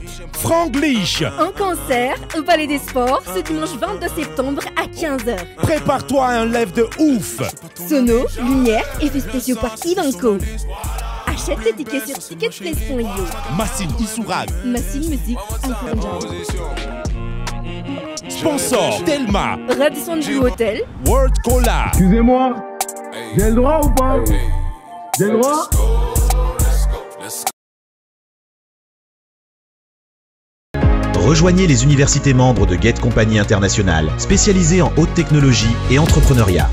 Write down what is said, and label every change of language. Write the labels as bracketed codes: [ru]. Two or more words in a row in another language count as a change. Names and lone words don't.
[fr] Franglish en concert au Palais des Sports ce dimanche 22 septembre à 15h. Prépare-toi à un live de ouf. Sono, lumière, effets spéciaux par Ivanko. Achète tes tickets sur ticketplace.io. Massine Issourag. Massine Musique Alcoran. Sponsor Telma. Radisson Blue Hotel. World Cola. Excusez-moi, j'ai le droit ou pas? J'ai le droit? Rejoignez les universités membres de Get Compagnie Internationale, spécialisées en haute technologie et entrepreneuriat.